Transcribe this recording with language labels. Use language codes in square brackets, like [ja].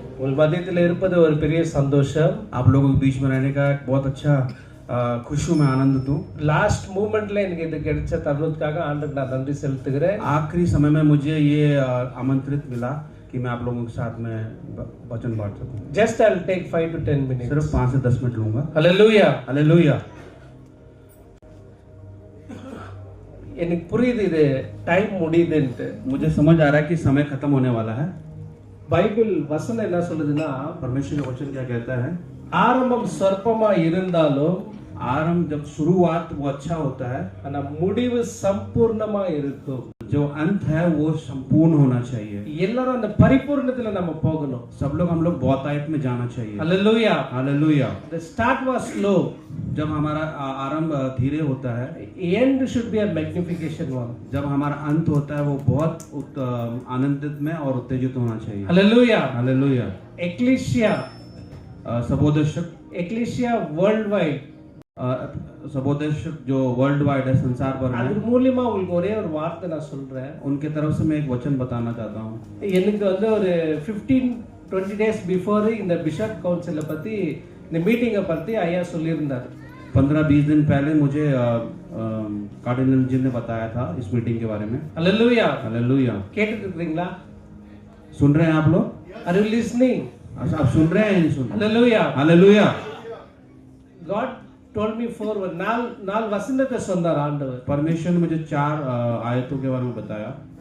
[ta] உங்கள் மத்தியத்தில் இருப்பது ஒரு பெரிய சந்தோஷம். [hi] आप लोगों के बीच में रहने का एक बहुत अच्छा खुश हूँ, मैं आनंदित हूँ। [en] last மூமெண்ட்ல [ta] எனக்கு இது கிடைச்ச தருணத்துக்காக ஆண்டவருக்கு நான் நன்றி செலுத்துகிறேன். [hi] आखिरी समय में मुझे ये आमंत्रित मिला कि मैं आप लोगों के साथ में वचन बांट सकूं। [en] Just I'll take 5 to 10 minutes. [hi] सिर्फ 5 से 10 मिनट लूंगा। [en] Hallelujah. Hallelujah. [ta] எனக்கு புரியுது இது டைம் முடியுதுன்ட்டு. [hi] मुझे समझ आ रहा है कि समय खत्म होने वाला है। [ta] பைபிள் வசனம் என்ன சொல்லுதுன்னா, [hi] परमेश्वर का वचन क्या कहता है? [ta] ஆரம்பம் சொற்பமா இருந்தாலும் [hi] आरंभ जब शुरुआत वो अच्छा होता है, [ta] ஆனா முடிவு சம்பூர்ணமா இருக்கும். [hi] जो अंत है वो संपूर्ण होना चाहिए। [ta] எல்லாரும் அந்த பரிபூர்ணத்துல நம்ம போகணும். [hi] सब लोग हम लोग बहुतायत में जाना चाहिए। [en] Hallelujah. Hallelujah. The start was slow. [hi] जब हमारा आरंभ धीरे होता है, [en] End should be a magnification one. [hi] जब हमारा अंत होता है वो बहुत आनंदित में और उत्तेजित होना चाहिए। [en] Hallelujah. Hallelujah. Ecclesia. [hi] सबोदर्शक [en] Ecclesia worldwide. [hi] सबोदर्शक जो वर्ल्ड वाइड है, संसार भर [ta] அது [hi] में, [ta] மூலமா உங்களுக்கு ஒரே ஒரு வார்த்தை நான் சொல்றேன். [hi] उनके तरफ से मैं एक वचन बताना चाहता हूँ। [ta] எனக்கு வந்து ஒரு [en] 15-20 days before [ta] இந்த பிஷப் கவுன்சிலை பத்தி இந்த மீட்டிங்கை பத்தி ஐயா சொல்லியிருந்தார். [hi] 15-20 दिन पहले मुझे कार्डिनल जी ने बताया था इस मीटिंग के बारे में। [en] Hallelujah. Hallelujah. [ta] கேட்டுட்டு இருக்கீங்களா? [hi] सुन रहे हैं आप लोग? [en] Are you listening? [hi] आप सुन रहे हैं या नहीं सुन रहे? [en] Hallelujah. Hallelujah. God told me [ta] 4 நாலு வசனத்தை சொன்னார் ஆண்டவர். [hi] परमेश्वर ने मुझे 4 आयतों के बारे में बताया।